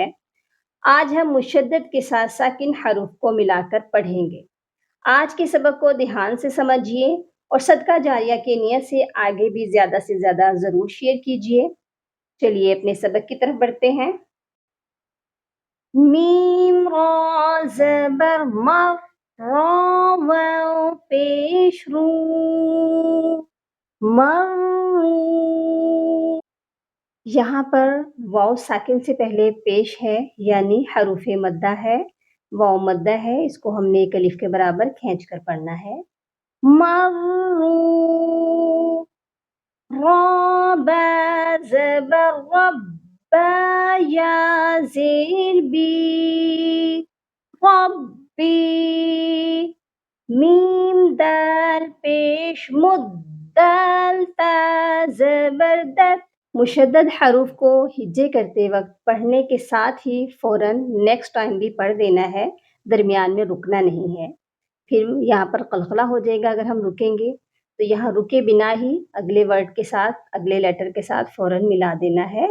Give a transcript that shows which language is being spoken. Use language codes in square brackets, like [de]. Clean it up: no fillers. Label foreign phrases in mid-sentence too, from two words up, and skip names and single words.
[ur] آج ہم مشدد کے ساتھ ساکن حروف کو ملا کر پڑھیں گے۔ آج کے سبق کو دھیان سے سمجھیے اور صدقہ جاریہ کی نیت سے آگے بھی زیادہ سے زیادہ ضرور شیئر کیجیے۔ چلیے اپنے سبق کی طرف بڑھتے ہیں۔ میم را زبر مر، را واو پیش رو، مرو۔ یہاں پر واو ساکن سے پہلے پیش ہے، یعنی حروف مدہ ہے، واو مدہ ہے، اس کو ہم نے ایک الف کے برابر کھینچ کر پڑھنا ہے۔ مرو، را با زبر رب، با یا زیر بی، ربی۔ میم دال پیش مد، دال تا زبر دت۔ مشدد حروف کو ہجے کرتے وقت پڑھنے کے ساتھ ہی فوراً [en] next time [ur] بھی پڑھ دینا ہے، درمیان میں رکنا نہیں ہے۔ پھر یہاں پر قلقلہ ہو جائے گا اگر ہم رکیں گے، تو یہاں رکے بنا ہی اگلے ورڈ کے ساتھ، اگلے لیٹر کے ساتھ فوراً ملا دینا ہے۔